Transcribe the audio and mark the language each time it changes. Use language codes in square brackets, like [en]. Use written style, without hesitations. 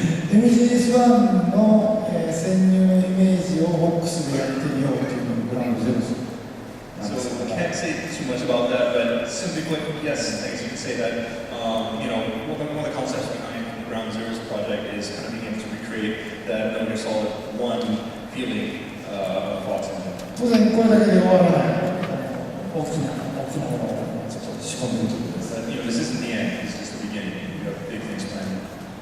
[ja] MGS1 の、潜入のイメージをホックスでやってみようというのがグランドゼロです。 [en] So I can't say too much about that, but simply put, yes, I guess you could say that. You know, one of the concepts behind the Ground Zeroes project is kind of being able to recreate that Metal Gear Solid 1 feeling of Fox engine. [ja] 当然これだけで終わらない大きなものをちょっと仕込んでいるということです。 [en] But you know, this isn't the end. This is just the beginning. We have big things planned.